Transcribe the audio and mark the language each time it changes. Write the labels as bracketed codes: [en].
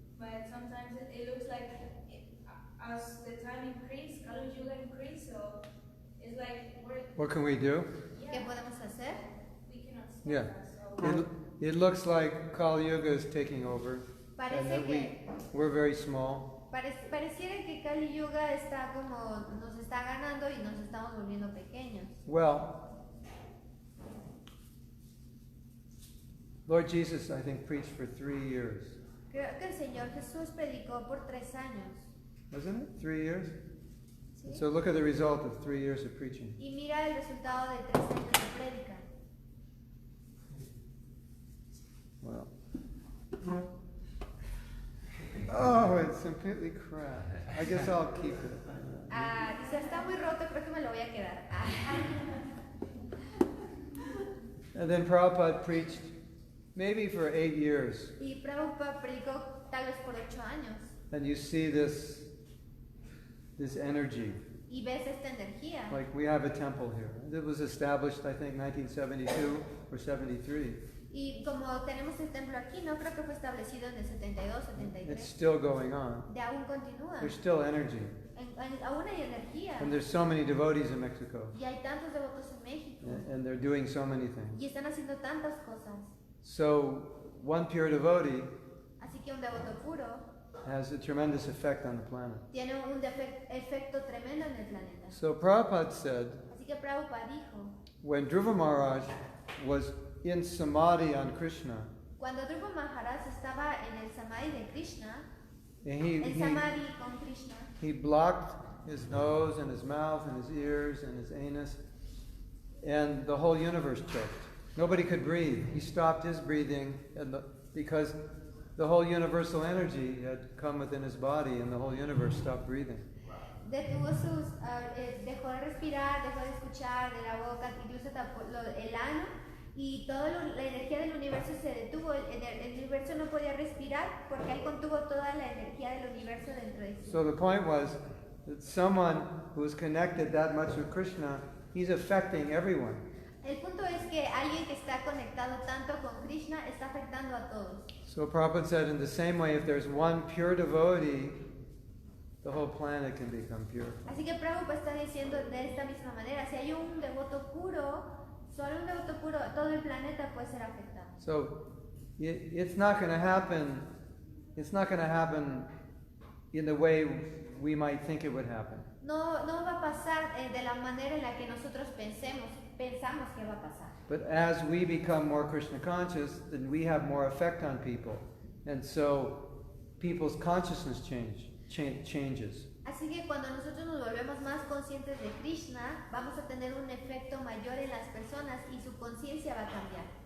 [en] But sometimes it looks like as the time increase, Kali Yuga increase, so it's like What can we do? [es] ¿Qué podemos hacer? [en] we cannot stop Yeah. that, so... It looks like Kali Yuga is taking over, and [es] Parece [en] that [es] que... [en] we're very small. [es] Pareciera que Kali Yuga está como nos está ganando y nos estamos volviendo pequeños. [en] Well, Lord Jesus, I think, preached for 3 years. [es] Creo que el Señor Jesús predicó por 3 años. [en] Wasn't it? 3 years? [es] ¿Sí? [en] So look at the result of 3 years of preaching. [es] Y mira el resultado de 3 años de prédica. [en] Well. Oh, it's completely cracked. I guess I'll keep it. [es] Dice, está muy roto, creo que me lo voy a quedar. [en] And then Prabhupada preached maybe for 8 years. [es] Y Prabhupada predicó tal vez por 8 años. [en] And you see this energy. [es] Y ves esta energía. [en] Like we have a temple here. It was established, I think, 1972 or 73. [es] Y como tenemos el templo aquí, no creo que fue establecido en el 72, 73. [en] It's still going on. [es] De aún continúa. [en] There's still energy. [es] Aún hay energía. [en] And there's so many devotees in Mexico. [es] Y hay tantos devotos en México. [en] And they're doing so many things. [es] Y están haciendo tantas cosas. [en] So, one pure devotee [es] Así que un devoto puro [en] has a tremendous effect on the planet. [es] tiene un efecto tremendo en el planeta. [en] So, Prabhupada said, [es] Así que Prabhupada dijo, [en] when Dhruva Maharaj was in samadhi on Krishna, [es] cuando Dhruva Maharaj estaba en el samadhi de Krishna, [en] and [es] el samadhi con Krishna, [en] he blocked his nose and his mouth and his ears and his anus, and the whole universe choked. Nobody could breathe. He stopped his breathing because the whole universal energy had come within his body, and the whole universe stopped breathing. [es] detuvo sus, dejó de respirar, dejó de escuchar de la boca, incluso tapó el ano, y toda la energía del universo se detuvo. El universo no podía respirar porque él contuvo toda la energía del universo dentro de sí. [en] So the point was that someone who is connected that much with Krishna, he's affecting everyone. [es] El punto es que alguien que está conectado tanto con Krishna está afectando a todos. [en] So Prabhupada said, in the same way, if there's one pure devotee, the whole planet can become pure. [es] Así que Prabhupada está diciendo de esta misma manera, si hay un devoto puro, solo un devoto puro, todo el planeta puede ser afectado. [en] So it's not going to happen. It's not going to happen in the way we might think it would happen. [es] No va a pasar de la manera en la que nosotros pensamos que va a pasar. [en] But as we become more Krishna conscious, then we have more effect on people, and so people's consciousness changes. [es] Así que cuando nosotros nos volvemos más conscientes de Krishna, vamos a tener un efecto mayor en las personas y su conciencia va a cambiar.